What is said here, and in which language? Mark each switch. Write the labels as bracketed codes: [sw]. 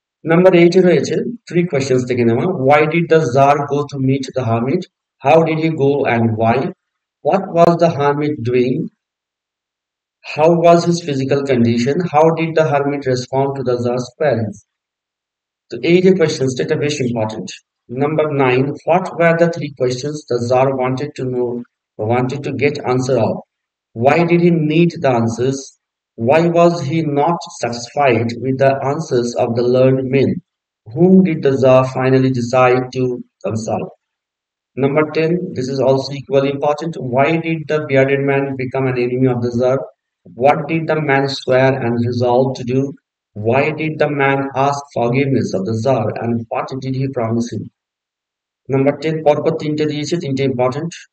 [bn] Number 8-এ রয়েছে 3 questions থেকে নেওয়া, [en] Why did the czar go to meet the hermit, how did he go and why, what was the hermit doing, how was his physical condition, how did the hermit respond to the czar's queries. [bn] তো এই যে কোয়েশ্চেন্সটা, এটা বেশ important. [en] Number 9, what were the 3 questions the czar wanted to know, wanted to get answer of, why did he need the answers, Why was he not satisfied with the answers of the learned men? Whom did the Tsar finally decide to consult? Number 10, this is also equally important. Why did the bearded man become an enemy of the Tsar? What did the man swear and resolve to do? Why did the man ask forgiveness of the Tsar and what did he promise him? Number 10, [bn] পরপর তিনটে দিয়েছে, তিনটে important.